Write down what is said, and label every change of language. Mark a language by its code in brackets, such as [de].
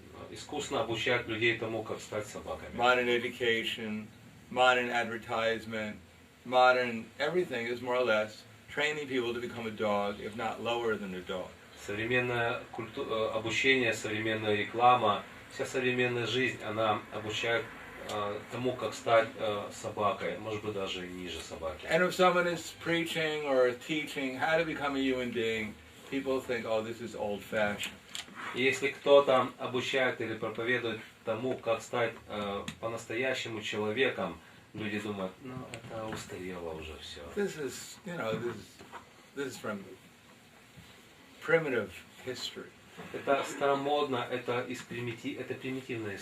[ru] искусно обучают людей тому, как стать собаками. [en] Modern education, modern advertisement, modern everything is more or less training people to become a dog, if not lower than a dog. [ru] Современное обучение, современная реклама, вся современная жизнь, она обучает тому, как стать собакой, может быть, даже ниже собаки. [en] And if someone is preaching or teaching how to become a human being, people think, oh, this is old-fashioned. [ru] И если кто-то обучает или проповедует тому, как стать по-настоящему человеком, люди думают, ну, это устарело уже все. [en] This is, you know, this is from primitive history. [ru] Это старомодно, это примитивная